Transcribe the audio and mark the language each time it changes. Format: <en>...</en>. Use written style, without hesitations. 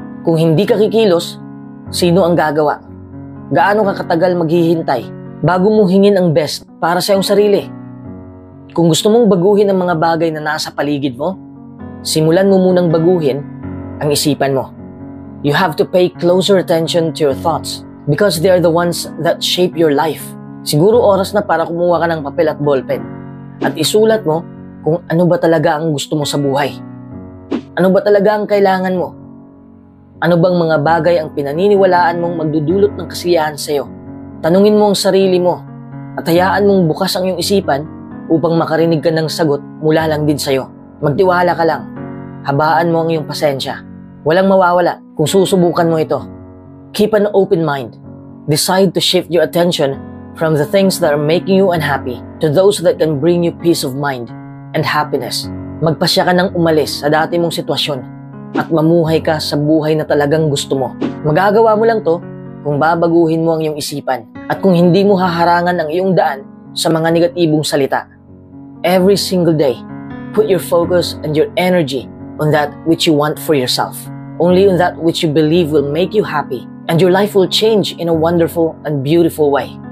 <tl>Kung hindi ka kikilos, sino ang gagawa? Gaano ka katagal maghihintay bago mo hingin ang best para sa iyong sarili? Kung gusto mong baguhin ang mga bagay na nasa paligid mo, simulan mo munang baguhin ang isipan mo.</tl> <en>You have to pay closer attention to your thoughts because they are the ones that shape your life.</en> <tl>Siguro oras na para kumuha ka ng papel at ballpen at isulat mo kung ano ba talaga ang gusto mo sa buhay. Ano ba talaga ang kailangan mo? Ano bang mga bagay ang pinaniniwalaan mong magdudulot ng kasiyahan sa iyo? Tanungin mo ang sarili mo at hayaan mong bukas ang iyong isipan upang makarinig ka ng sagot mula lang din sa iyo. Magtiwala ka lang. Habaan mo ang iyong pasensya. Walang mawawala kung susubukan mo ito.</tl> <en>Keep an open mind. Decide to shift your attention from the things that are making you unhappy to those that can bring you peace of mind and happiness.</en> <tl>Magpasya ka ng umalis sa dati mong sitwasyon at mamuhay ka sa buhay na talagang gusto mo. Magagawa mo lang to kung babaguhin mo ang iyong isipan at kung hindi mo haharangan ang iyong daan sa mga negatibong salita.</tl> <en>Every single day, put your focus and your energy on that which you want for yourself. Only on that which you believe will make you happy and your life will change in a wonderful and beautiful way.</en>